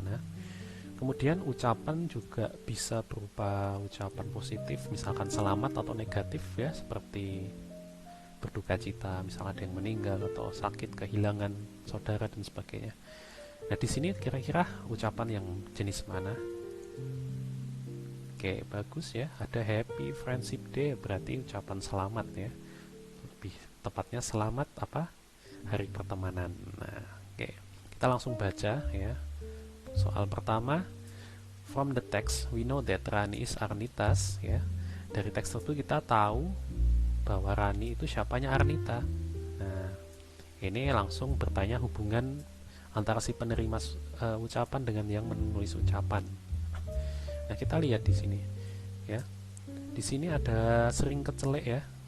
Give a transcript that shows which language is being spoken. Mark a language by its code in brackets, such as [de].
[id] Nah, kemudian ucapan juga bisa berupa ucapan positif, misalkan selamat, atau negatif ya, seperti berduka cita, misalnya ada yang meninggal atau sakit, kehilangan saudara dan sebagainya. Nah, di sini kira-kira ucapan yang jenis mana? Oke, bagus ya. Ada Happy Friendship Day, berarti ucapan selamat ya. Lebih tepatnya selamat apa? Hari pertemanan. Nah, oke. Kita langsung baca ya. [en] Soal pertama, from the text we know that Rani is Arnitas ya. [id] Dari teks itu kita tahu bahwa Rani itu siapanya Arnita. Nah, ini langsung bertanya hubungan antara si penerima ucapan dengan yang menulis ucapan. Nah, kita lihat di sini ya. Di sini ada sering kecelek ya.